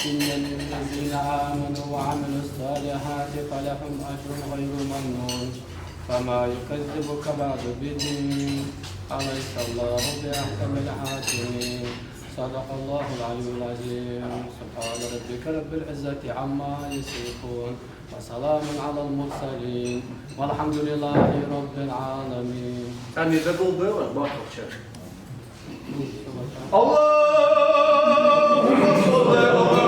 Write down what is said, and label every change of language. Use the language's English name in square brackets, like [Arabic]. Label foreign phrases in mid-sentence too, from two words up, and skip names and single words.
[Arabic] إن الذين آمنوا وعملوا الصالحات فلهم أجر غير ممنون فما يكذبك بعد بالدين أليس الله بأحكم الحاكمين صدق الله العلي العظيم سبحان ربك رب العزة عما يصفون وسلام على المرسلين والحمد لله رب العالمين. [Turkish] En ni de dolduruyor, bak çok. [Arabic] اللهم صل على